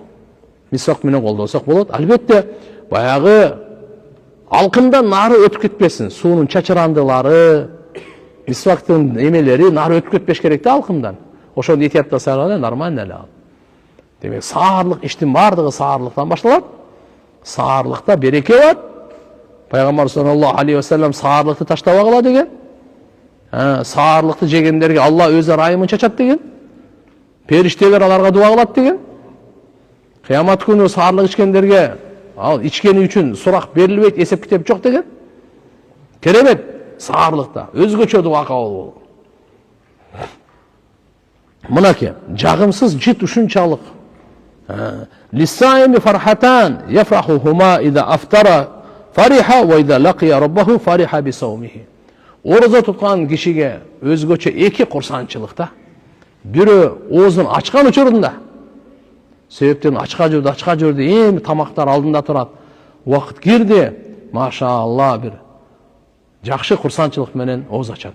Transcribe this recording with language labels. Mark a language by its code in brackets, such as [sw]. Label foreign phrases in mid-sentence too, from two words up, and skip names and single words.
[ky] Мисвак менен колдонсок болот. Албетте баягы алкымдан нары өтүп кетпесин. Суунун чачырандылары, мисвактын эмелери нары өтүп кетпеш керек да алкымдан. Ошону этияттасаңар нормально эле ал. Демек, саарлык иштин бардыгы саарлыктан башталат. Саарлыкта береке бар. Пайгамбар [ar] صلى الله عليه وسلم [ky] саарлыкты таштабагыла деген. Саарлыкты жегендерге Алла өзү райымын чачат деген. Периштелер аларга дуа кылат деген. Кыямат күнү саарлык ичкендерге ал ичкени үчүн сурак берилбейт, эсеп китеп жок деген. Керемет саарлыкта өзгөчө дуа кабыл болот. Мынакей, жагымсыз жыт ушунчалык. [ar] للصائم فرحتان يفرحهما إذا أفطر فرح وإذا لقي ربه فرح بصومه. [ky] Орозо туткан кишиге өзгөчө эки курсанчылыкта. Бирөө оозун ачкан учурунда. Себептен ачка жүрдү, эми тамактар алдында турат. Убакыт кирди, машаалла бир жакшы курсанчылык менен ооз ачат.